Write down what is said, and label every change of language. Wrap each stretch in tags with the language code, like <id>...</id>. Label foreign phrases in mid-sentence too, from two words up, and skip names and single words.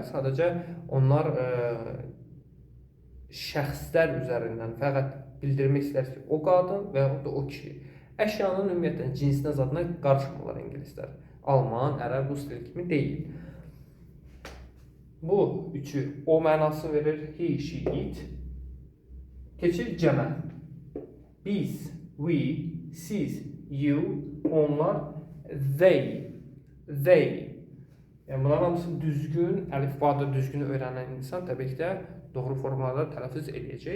<az>Sadəcə, onlar şəxslər üzərindən fəqət bildirmək istər ki, o qadın və yaxud da o kişi. Əşyanın ümumiyyətlə cinsinə, zadına qarışmırlar ingilislər. Alman, ərəb, rus dili kimi deyil. Bu üçü o mənası verir.</az> <en>He, she, it.</en> <az>Keçir cəmə. Biz, we, siz, you, onlar, they. Yəni, bunların hamısı düzgün, əlifbada düzgün öyrənən insan təbii ki də doğru formada tələffüz edəcək.</az>